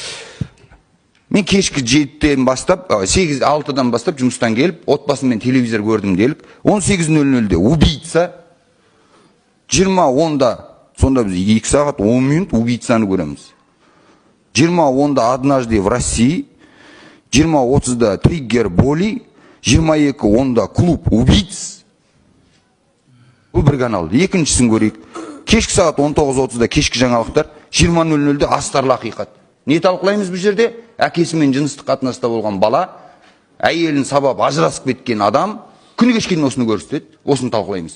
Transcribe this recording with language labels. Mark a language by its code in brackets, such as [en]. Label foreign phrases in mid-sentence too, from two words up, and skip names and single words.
[kk] Мен кешкі 7-ден бастап, 6-дан бастап жұмыстан келіп, отбасыммен телевизор көрдім делік. 18:00-де убийца, 20:10-да, сонда біз 2 сағат 10 минут убийцаны көреміз. 20:10-да однажды в России, 20:30-да триггер боли, 22:10-да клуб убийц. Бұл бір канал. Екіншісін көрейік. Кешкі сағат 19:30-да кешкі жаңалықтар, 20:00-де астарлы ақиқат. Не талқылаймыз бұл жерде? Әкесімен жыныстық қатынаста болған бала, әйелін сабап ажырасып кеткен адам, күні кешкен осыны көрсетеді, осыны талқылаймыз.